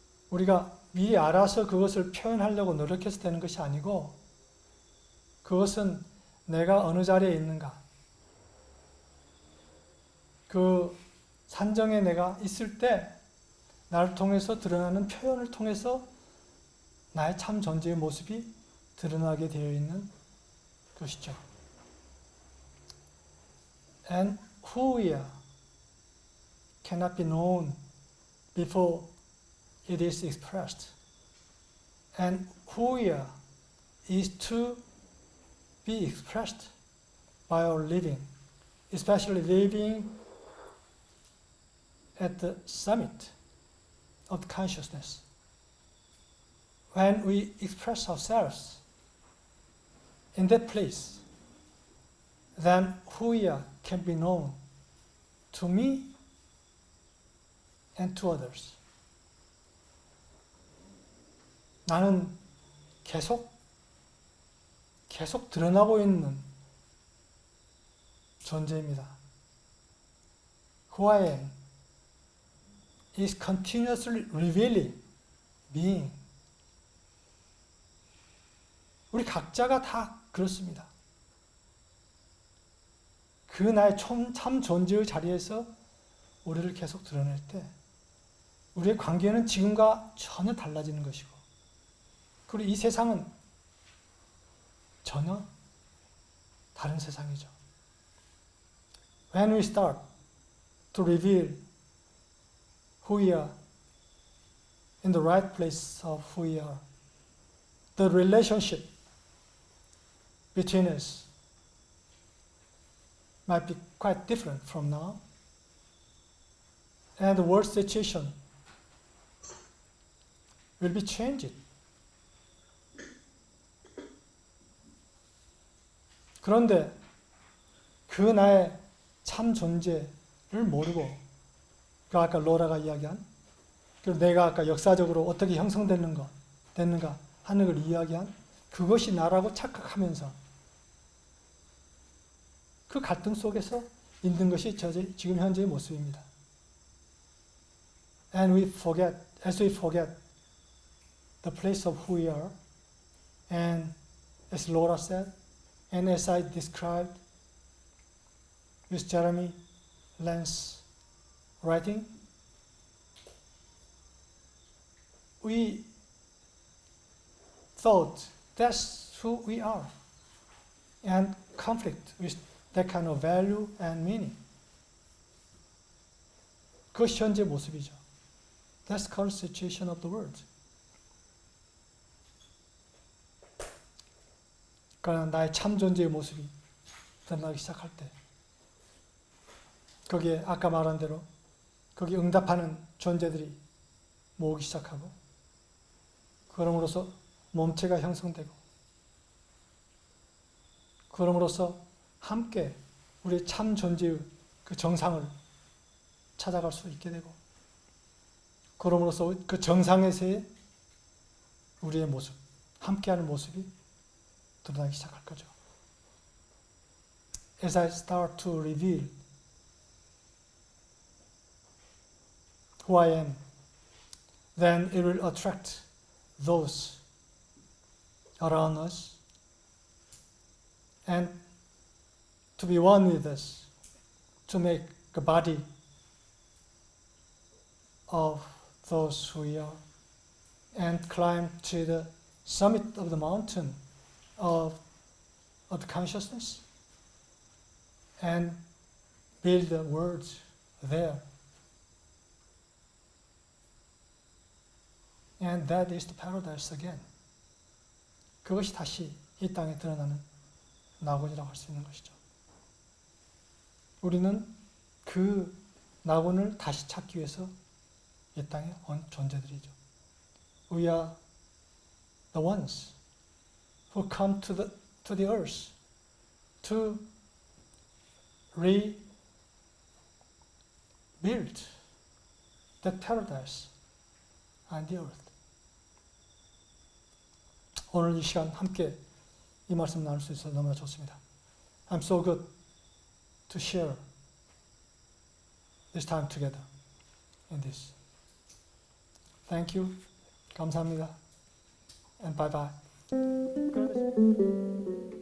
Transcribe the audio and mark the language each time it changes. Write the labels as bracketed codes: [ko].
[ko] 우리가 미리 알아서 그것을 표현하려고 노력해서 되는 것이 아니고 그것은 내가 어느 자리에 있는가, 그 산정에 내가 있을 때 나를 통해서 드러나는 표현을 통해서 나의 참 존재의 모습이 드러나게 되어 있는 것이죠. [en] And who we are cannot be known before it is expressed. And who we are is to be expressed by our living, especially living at the summit of consciousness. When we express ourselves in that place, then who we are can be known to me and to others. [ko] 나는 계속 드러나고 있는 존재입니다. [en] Who I am is continuously revealing being. [ko] 우리 각자가 다 그렇습니다. 그 나의 참 존재의 자리에서 우리를 계속 드러낼 때 우리의 관계는 지금과 전혀 달라지는 것이고 그리고 이 세상은 전혀 다른 세상이죠. [en] When we start to reveal who we are in the right place of who we are, the relationship between us might be quite different from now. And the world situation will be changed. [ko] 그런데 그 나의 참 존재를 모르고 그 아까 로라가 이야기한 그리고 내가 아까 역사적으로 어떻게 형성됐는가 하는 걸 이야기한 그것이 나라고 착각하면서 그 갈등 속에서 있는 것이 지금 현재의 모습입니다. [en] And as we forget the place of who we are, and as Laura said, and as I described with Jeremy Lent's writing, we thought that's who we are, and conflict with that kind of value and meaning. [ko] 그것이 현재 모습이죠. [en] That's the current situation of the world. [ko] 그러나 나의 참 존재의 모습이 드러나기 시작할 때 거기에 아까 말한 대로 거기에 응답하는 존재들이 모으기 시작하고 그럼으로써 몸체가 형성되고 그럼으로써 함께 우리의 참 존재의 그 정상을 찾아갈 수 있게 되고 그럼으로써 그 정상에서의 우리의 모습, 함께하는 모습이 드러나기 시작할 거죠. [en] As I start to reveal who I am, then it will attract those around us and to be one with us, to make the body of those who we are, and climb to the summit of the mountain of the consciousness, and build the world there. And that is the paradise again. [ko] 그것이 다시 이 땅에 드러나는 낙원이라고 할 수 있는 것이죠. 우리는 그 낙원을 다시 찾기 위해서 이 땅에 온 존재들이죠. [en] We are the ones who come to the earth to rebuild the paradise and the earth. [ko] 오늘 이 시간 함께 이 말씀 나눌 수 있어서 너무나 좋습니다. [en] I'm so good to share this time together in this. Thank you. [ko] 감사합니다. [en] And bye bye.